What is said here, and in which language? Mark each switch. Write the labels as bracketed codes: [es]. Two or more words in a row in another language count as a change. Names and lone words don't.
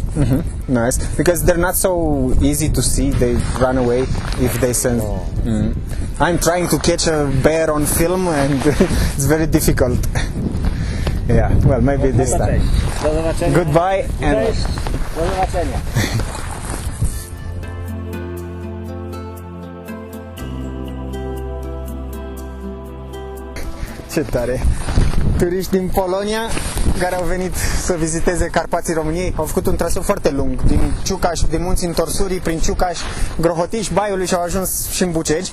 [en] Nice, because they're not so easy to see. They run away if they sense. I'm trying to catch a bear on film, and it's very difficult. Yeah, well, maybe this time. [pl] Do zobaczenia. [en] Goodbye, and [pl] Cześć. Do zobaczenia. [ro] ce tare! Turiști din Polonia care au venit să viziteze Carpații României au făcut un traseu foarte lung din Ciucaș, din munții Întorsurii, prin Ciucaș, Grohotiș, Baiului și au ajuns și în Bucegi.